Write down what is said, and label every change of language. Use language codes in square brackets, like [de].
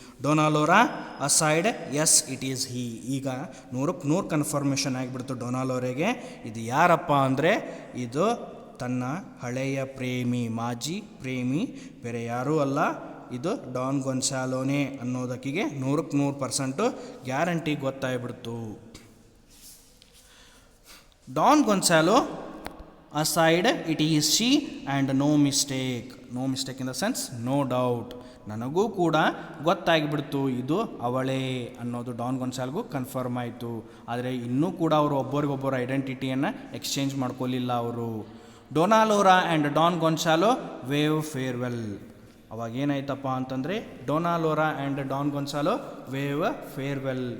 [kn] ಡೊನಾಲೋರಾ aside, [en] As it is he. [kn] ಈಗ 100% confirmation ಆಗಿಬಿಡ್ತು ಡೊನಾಲೋರೆಗೆ. ಇದು ಯಾರಪ್ಪ ಅಂದರೆ, ಇದು ತನ್ನ ಹಳೆಯ ಪ್ರೇಮಿ, ಮಾಜಿ ಪ್ರೇಮಿ, ಬೇರೆ ಯಾರೂ ಅಲ್ಲ, ಇದು Don ಗೊನ್ಸಾಲೋನೇ ಅನ್ನೋದಕ್ಕಿಗೆ 100% guarantee ಗೊತ್ತಾಗ್ಬಿಡ್ತು. [en] Don Gonzalo aside it is she and no mistake in the sense no doubt. [kn] ನನಗೂ ಕೂಡ ಗೊತ್ತಾಗಿಬಿಡ್ತು ಇದು ಅವಳೇ ಅನ್ನೋದು ಡಾನ್ ಗೊನ್ಸಾಲ್ಗೂ ಕನ್ಫರ್ಮ್ ಆಯಿತು. ಆದರೆ ಇನ್ನೂ ಕೂಡ ಅವರು ಒಬ್ಬರಿಗೊಬ್ಬರು ಐಡೆಂಟಿಟಿಯನ್ನು ಎಕ್ಸ್ಚೇಂಜ್ ಮಾಡ್ಕೊಳ್ಳಿಲ್ಲ ಅವರು. [en] Dona Laura and Don Gonzalo wave farewell. [kn] ಅವಾಗ ಏನಾಯ್ತಪ್ಪ ಅಂತಂದರೆ, [en] Dona Laura and Don Gonzalo wave farewell.